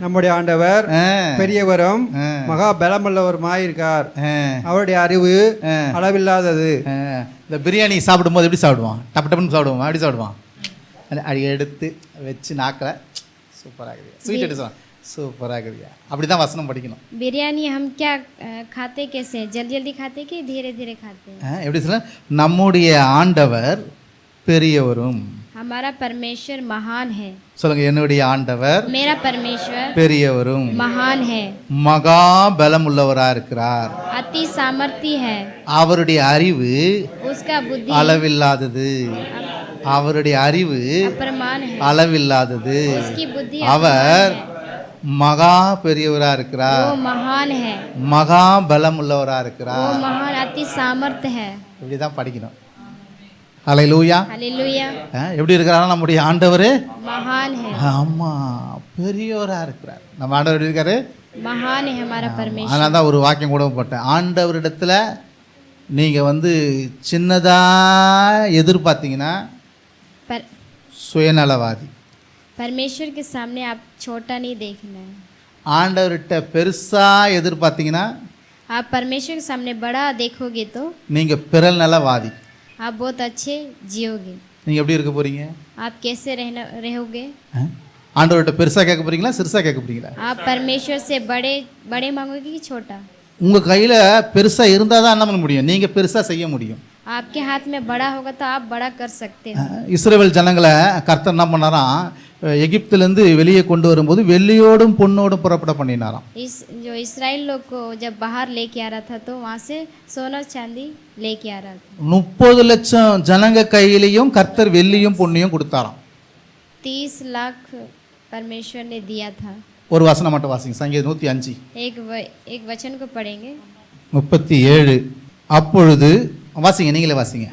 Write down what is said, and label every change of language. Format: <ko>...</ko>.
<ta>நம்முடைய ஆண்டவர் பெரியவரும் மகா பலமுள்ளவருமாய் இருக்கார். அவருடைய அறிவு அளவில்லாதது. இந்த பிரியாணி சாப்பிடும் போது எப்படி சாப்பிடுவான்? டப்பு டப்புன்னு சாப்பிடுவான். எப்படி சாப்பிடுவான்? அடி எடுத்து வச்சு நாக்கில் சூப்பராக ஸ்வீட் எடுத்து சூப்பராக இருக்குதுயா. அப்படி தான் வசனம் படிக்கணும்.</ta> <hi>बिरयानी हम क्या खाते कैसे, जल्दी जल्दी खाते कि धीरे धीरे खाते हैं?</hi> <ta>எப்படி சொல்ல, நம்முடைய ஆண்டவர் பெரியவரும்.</ta> <hi>हमारा परमेश्वर महान है।</hi> <ta>சொல்லுங்க, என்னுடைய ஆண்டவர்</ta> <hi>मेरा परमेश्वर</hi> <ta>பெரியவரும்</ta> <hi>महान है,</hi> <ta>மகா பலம் உள்ளவராக இருக்கிறார்.</ta> <hi>अति सामर्थ्य है,</hi> <ta>அவருடைய அறிவு</ta> <hi>उसका बुद्धि</hi> <ta>அளவில்லாதது. அவருடைய அறிவு</ta> <hi>अप्रमाण है,</hi> <ta>அளவில்லாதது.</ta> <hi>उसकी बुद्धि</hi> <ta>அவர் மகா பெரியவரா இருக்கிறார்,</ta> <hi>वो महान है,</hi> <ta>மகா பலம் உள்ளவரா</ta> <hi>वो</hi> <ta>இருக்கிறார்.</ta> <hi>महान अति सामर्थ्य है।</hi> <ta>இப்படிதான் படிக்கணும். ஹல்லேலூயா.</ta> <hi>हालेलुया।</hi> <ta>எப்படி இருக்கிறாரா நம்முடைய ஆண்டவர்?</ta> <hi>महान है,</hi> <ta>ஆமா, பெரியவரா இருக்கிறார். நம்ம ஆண்டவர் எப்படி இருக்காரு?</ta> <hi>महान है हमारा परमेश्वर।</hi> <ta>அதனால தான் ஒரு வாக்கியம் கூட போட்டேன், ஆண்டவரிடத்துல நீங்க சின்னதா எதிர்பார்த்தீங்கன்னா சுயநலவாதி.</ta> <hi>परमेश्वर के सामने आप छोटा नहीं देखना है।</hi> <ta>ஆண்டவர்கிட்ட பெருசா எதிர்பார்த்தீங்கன்னா,</ta> <hi>आप परमेश्वर के सामने बड़ा देखोगे तो</hi> <ta>நீங்க பிறநலவாதி.</ta> <hi>आप बहुत अच्छे जियोगे।</hi> <ta>நீங்க எப்படி இருக்க போறீங்க?</ta> <hi>आप कैसे रहोगे?</hi> <ta>ஆண்டவர்கிட்ட பெருசா கேட்க போறீங்களா, சிறுசா கேட்க போறீங்களா?</ta> <hi>आप परमेश्वर से बड़े बड़े मांगोगे कि छोटा?</hi> <ta>உங்க கையில பெருசா இருந்தா தான் என்ன பண்ண முடியும், நீங்க பெருசா செய்ய முடியும்.</ta> <hi>आपके हाथ में बड़ा होगा तो आप बड़ा कर सकते हो।</hi> <ta>இஸ்ரவேல் ஜனங்களை கர்த்தர் என்ன பண்ணாராம், எகிப்திலிருந்து வெளியே கொண்டு வரும்போது வெள்ளியோடும் பொன்னோடும் புறப்பட பண்ணினாராம்.</ta> <hi>जो इसराइल लोग को जब बाहर लेके आ रहा था तो वहाँ से सोना चांदी लेके आ रहा था।</hi> <ta>30 லட்சம் ஜனங்க கையிலையும் கர்த்தர் வெள்ளியும் பொன்னையும் கொடுத்தாராம்.</ta> <hi>30 लाख परमेश्वर ने दिया था।</hi> <ta>ஒரு வசனம் மட்டும் வாசிங்க, சங்கீதம் 105</ta> <hi>एक वचन को पढ़ेंगे,</hi> <ta>37. அப்பொழுது வாசிங்க, நீங்களே வாசிங்க.</ta>